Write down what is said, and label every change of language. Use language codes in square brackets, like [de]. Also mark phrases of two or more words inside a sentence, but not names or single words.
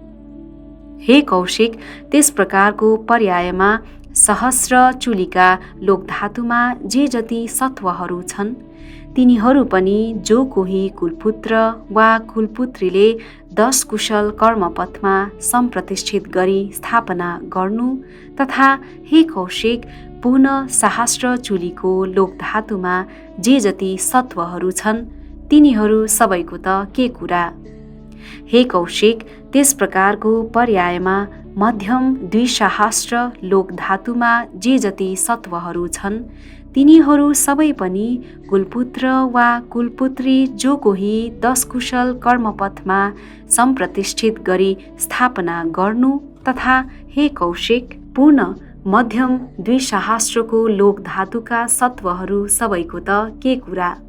[ne] हे कौशिक, त्यस प्रकारको पर्यायमा सहस्र चुलीका लोक धातुमा जे जति सत्वहरू छन् तिनीहरू पनि जो कोही कुलपुत्र वा कुलपुत्रीले 10 कुशल कर्मपथमा सम्प्रतिष्ठित गरी स्थापना गर्नु तथा हे कौशिक, पुनः सहस्र चुलीको लोक धातुमा जे जति सत्वहरू छन् तिनीहरू सबैको त के कुरा। हे कौशिक, त्यस प्रकारको पर्यायमा मध्यम द्विसहस्र लोक धातुमा जे जति सत्वहरू छन् तिनीहरू सबै पनि कुलपुत्र वा कुलपुत्री जो कोही 10 कुशल कर्मपथमा सम्प्रतिष्ठित गरी स्थापना गर्नु तथा हे कौशिक, पूर्ण मध्यम द्विसहस्रको लोक धातुका सत्वहरू सबैको त के कुरा।